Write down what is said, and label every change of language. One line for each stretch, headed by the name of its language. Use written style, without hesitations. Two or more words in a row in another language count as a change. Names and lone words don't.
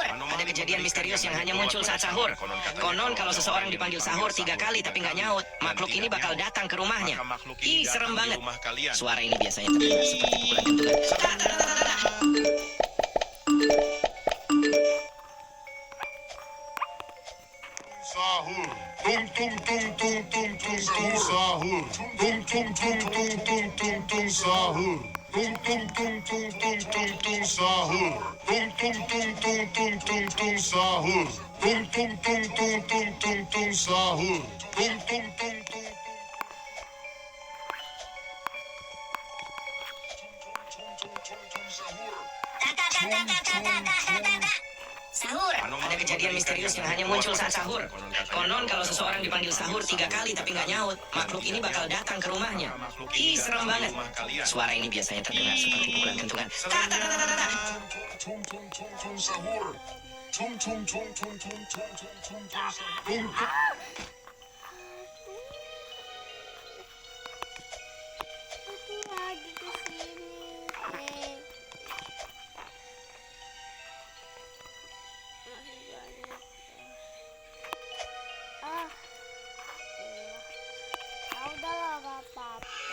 Indonesian: Ada kejadian misterius yang hanya muncul saat sahur. Konon kalau seseorang dipanggil sahur 3 kali tapi nggak nyaut, makhluk ini bakal datang ke rumahnya. Ih, serem banget. Suara ini biasanya terdengar seperti pukulan kentungan. Sahur. Tung tung tung tung tung tung tung sahur. Tung tung tung tung tung tung tung sahur. Tung tung tung tung tung tung tung sahur. Tung tung tung tung tung tung tung sahur. Tung tung tung tung tung tung tung sahur. Tung tung tung tung. Sahur. Ada kejadian misterius yang hanya muncul saat sahur. Konon kalau seseorang dipanggil sahur 3 kali tapi nggak nyaut, makhluk ini bakal datang ke rumahnya. Ih, serem banget. Suara ini biasanya terdengar seperti pukulan kentungan. Tung tung tung tung sahur. Tung tung tung tung tung tung tung tung tung. Aduh, lagi ke sini. Masih banyak. Ah. Ya udahlah, gak apa-apa.